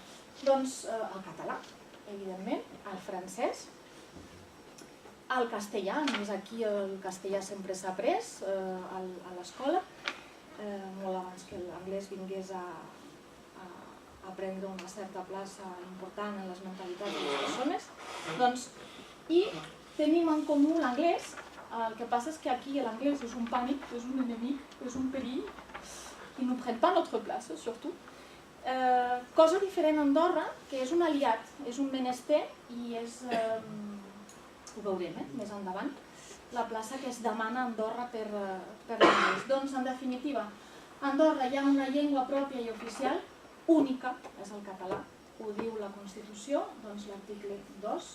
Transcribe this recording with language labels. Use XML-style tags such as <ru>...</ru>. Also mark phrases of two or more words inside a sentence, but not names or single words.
<ca>Doncs el català, evidentment, el francès, el castellà, només aquí el castellà sempre s'ha après a l'escola, molt abans que l'anglès vingués a prendre una certa plaça important en les mentalitats de les persones. I tenim en comú l'anglès, el que passa és que aquí l'anglès és un pànic, és un enemic, és un perill, qui no pren pas</ca> <fr>notre place, surtout.</fr> <ca>Cosa diferent a Andorra, que és un aliat, és un menester i és, ho veurem més endavant, la plaça que es demana a Andorra per l'anglès. Doncs, en definitiva, a Andorra hi ha una llengua pròpia i oficial, única, és el català, ho diu la Constitució, doncs l'article 2.</ca>